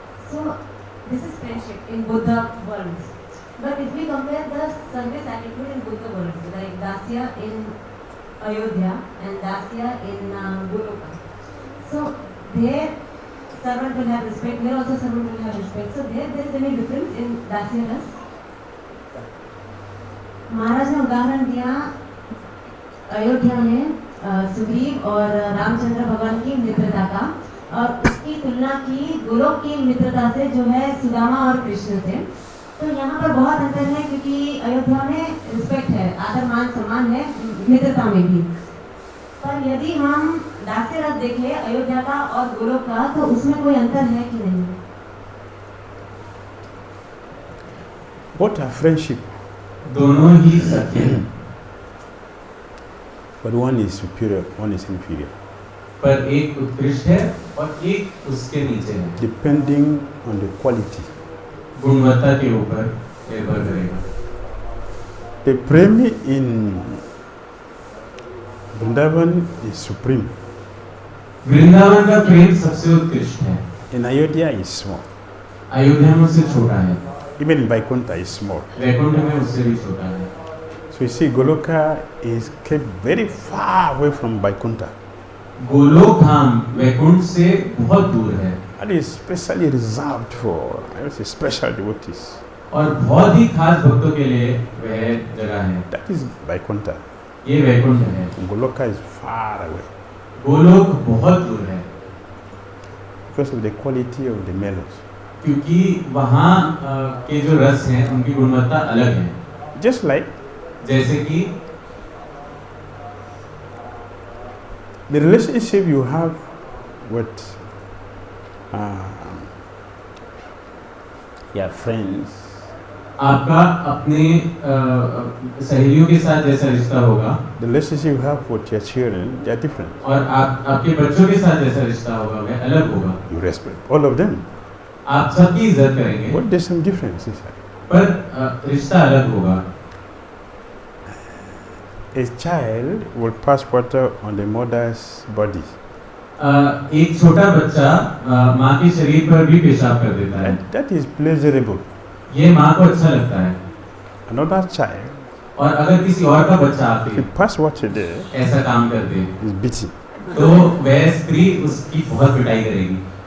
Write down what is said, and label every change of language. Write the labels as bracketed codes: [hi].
[en] So this is friendship in both the worlds. But if we compare the service attitude in both the worlds, like Dasya in Ayodhya and Dasya in Goloka. So there servant will have respect, here also servant will have respect. So there is any difference in Dasya Ras? [hi] महाराज ने उदाहरण दिया अयोध्या में सुग्रीव और रामचंद्र भगवान की मित्रता का, और उसकी तुलना की गोलोक की मित्रता से जो है सुदामा और कृष्ण से। तो यहाँ पर बहुत अंतर है, क्योंकि अयोध्या में रिस्पेक्ट है, आदर मान सम्मान है मित्रता में भी। पर यदि हम दास्य रस देखें अयोध्या का और गोलोक का, तो उसमें कोई अंतर है कि नहीं? [en] What are friendship? [hi] दोनों ही सत्य हैं, [en] But one is superior, one is inferior. [hi] पर एक उत्कृष्ट है और एक उसके नीचे है, [en] Depending on the quality. [hi] गुणवत्ता के ऊपर निर्भर करेगा। [en] The premi in Vrindavan is supreme. [hi] Vrindavan का प्रेम सबसे उत्कृष्ट है, [en] In Ayodhya is small. [hi] Ayodhya में उससे छोटा है, [en] Even in Vaikuntha is small. [hi] Vaikuntha में उससे भी छोटा है। [en] So you see, Goloka is kept very far away from Vaikuntha. [hi] Golok धाम वैकुंठ से बहुत दूर है। [en] That is specially reserved for, I would say, special devotees. [hi] और बहुत ही खास भक्तों के लिए वह जगह है. [en] That is Vaikuntha. [hi] ये वैकुंठ है. [en] Goloka is far away [hi] Golok बहुत दूर है [en] because of the quality of the melodies. [hi] क्योंकि वहाँ के जो रस हैं उनकी गुणवत्ता अलग है. [en] Just like [hi] जैसे कि [en] the relationship you have with your friends, [hi] आपका अपने सहेलियों के साथ जैसा रिश्ता होगा, [en] the relationship you have with your children, they are different. [hi] और आपके बच्चों के साथ जैसा रिश्ता होगा वह अलग होगा. [en] You respect all of them, [hi] आप सबकी इज्जत करेंगे, [en] but there's some differences. [hi] पर रिश्ता अलग होगा. [en] A child will pass water on the mother's body. [hi] एक छोटा बच्चा माँ के शरीर पर भी पेशाब कर देता है. [en] That is pleasurable. [hi] ये माँ को अच्छा लगता है. [en] Another child, [hi] और अगर किसी और का बच्चा [en] if you [hi] आके [en] pass water there, [hi] ऐसा काम कर दे [en] is beaten. [hi] तो वह स्त्री उसकी बहुत पिटाई करेगी.